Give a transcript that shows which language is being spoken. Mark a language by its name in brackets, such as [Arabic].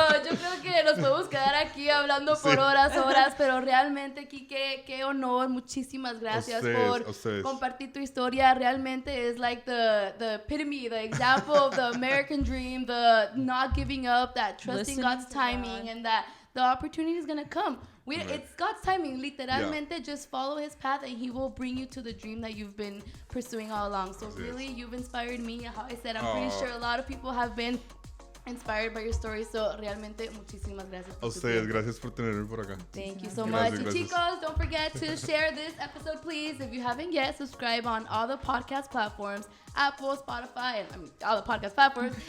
[Spanish] No, yo creo que nos podemos quedar aquí hablando por horas, pero realmente, Kike, qué honor. Muchísimas gracias por compartir tu historia. Realmente es [English] like the epitome, the example of the American dream, the not giving up, that trusting God's timing, and that the opportunity is going to come. It's God's timing. Literalmente, just follow his path and he will bring you to the dream that you've been pursuing all along. So really, you've inspired me. How I said, I'm pretty sure a lot of people have been inspired by your story. [Spanish] So realmente, muchísimas gracias. A ustedes, gracias por tenerme por acá. [English] Thank you so much. And chicos, don't forget to share this episode, please. If you haven't yet, subscribe on all the podcast platforms, Apple, Spotify, all the podcast platforms.